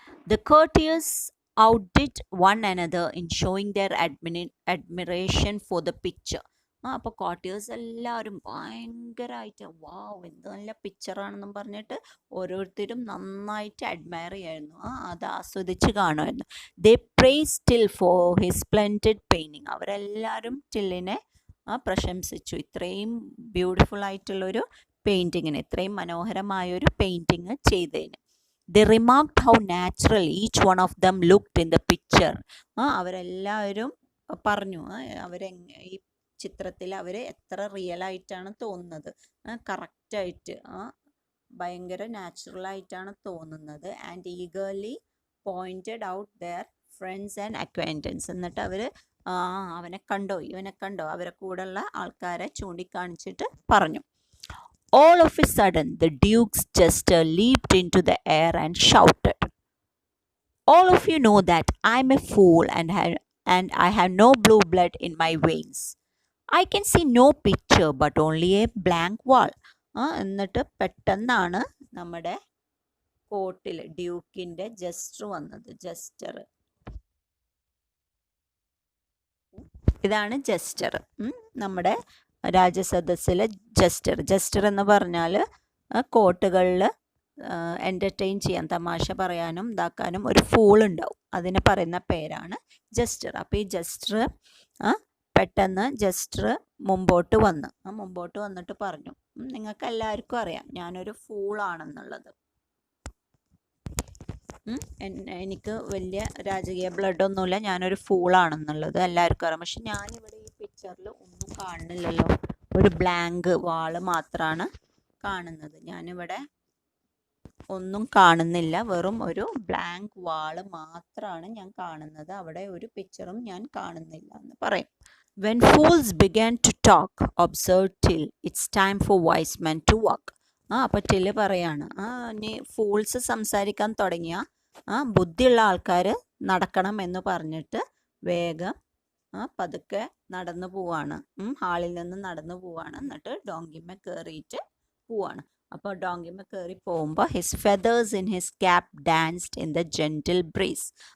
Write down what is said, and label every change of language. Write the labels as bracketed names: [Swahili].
[English] The courtiers outdid one another in showing their admiration for the picture. [Malayalam] അപ്പോൾ courtiers എല്ലാവരും ഭയങ്കരമായിട്ട് വാവ് എന്ത് നല്ല പിക്ചറാണെന്നും പറഞ്ഞിട്ട് ഓരോരുത്തരും നന്നായിട്ട് അഡ്മയർ ചെയ്യായിരുന്നു. അത് ആസ്വദിച്ച് കാണുമായിരുന്നു. [English] They praised Till for his splendid painting. [Malayalam] അവരെല്ലാവരും ടില്ലിനെ പ്രശംസിച്ചു. ഇത്രയും ബ്യൂട്ടിഫുൾ ആയിട്ടുള്ളൊരു പെയിൻറ്റിങ്ങിന്, ഇത്രയും മനോഹരമായൊരു പെയിൻറ്റിങ് ചെയ്തതിന്. [English] They remarked how natural each one of them looked in the picture. [Malayalam] അവരെല്ലാവരും പറഞ്ഞു ഈ ചിത്രത്തിൽ അവർ എത്ര റിയൽ ആയിട്ടാണ് തോന്നുന്നത്, കറക്റ്റായിട്ട് ഭയങ്കര നാച്ചുറലായിട്ടാണ് തോന്നുന്നത്. [English] And eagerly pointed out their friends and acquaintances. [Malayalam] എന്നിട്ട് അവർ അവനെ കണ്ടോ ഇവനെ കണ്ടോ, അവരെ കൂടെയുള്ള ആൾക്കാരെ ചൂണ്ടിക്കാണിച്ചിട്ട് പറഞ്ഞു. [English] All of a sudden, the Duke's jester leaped into the air and shouted, "All of you know that I'm a fool and I have no blue blood in my veins. I can see no picture but only a blank wall." [Malayalam] എന്നിട്ട് പെട്ടെന്നാണ് നമ്മുടെ കോർട്ടിൽ ഡ്യൂക്കിൻ്റെ jester വന്നത്. ഇതാണ് jester, നമ്മുടെ രാജസദസ്സിലെ jester എന്ന് പറഞ്ഞാൽ കോർട്ടുകളിൽ entertain ചെയ്യാൻ, തമാശ പറയാനും ഇതാക്കാനും ഒരു ഫൂൾ ഉണ്ടാവും, അതിന് പറയുന്ന പേരാണ് ജസ്റ്റർ. അപ്പോൾ ഈ ജസ്റ്റർ പെട്ടെന്ന് മുമ്പോട്ട് വന്നിട്ട് പറഞ്ഞു, നിങ്ങൾക്ക് എല്ലാവർക്കും അറിയാം ഞാനൊരു ഫൂളാണെന്നുള്ളത്. എനിക്ക് വലിയ രാജകീയ ബ്ലഡൊന്നുമില്ല, ഞാനൊരു ഫൂളാണെന്നുള്ളത് എല്ലാവർക്കും അറിയാം. പക്ഷെ ഞാനിവിടെ ഈ പിക്ചറിൽ ഒന്നും കാണുന്നില്ലല്ലോ, ഒരു ബ്ലാങ്ക് വാള് മാത്രമാണ് കാണുന്നത്. ഞാനിവിടെ ഒന്നും കാണുന്നില്ല, വെറും ഒരു ബ്ലാങ്ക് വാള് മാത്രമാണ് ഞാൻ കാണുന്നത്, അവിടെ ഒരു പിക്ചറും ഞാൻ കാണുന്നില്ല എന്ന് പറയും. [English] When fools began to talk, observe till it's time for wise men to walk. [Malayalam] അപ്പോൾ ടില് പറയാണ്, ഇനി ഫൂൾസ് സംസാരിക്കാൻ തുടങ്ങിയ ബുദ്ധിയുള്ള ആൾക്കാർ നടക്കണം എന്ന് പറഞ്ഞിട്ട് വേഗം പതുക്കെ നടന്നു പോവാണ്, ഹാളിൽ നിന്ന് നടന്നു പോവാണ്. എന്നിട്ട് ഡോങ്കിമ്മ കയറിയിട്ട് പോവാണ്. അപ്പോൾ ഡോങ്കിമ്മ കയറി പോകുമ്പോൾ [English] His feathers in his cap danced in the gentle breeze.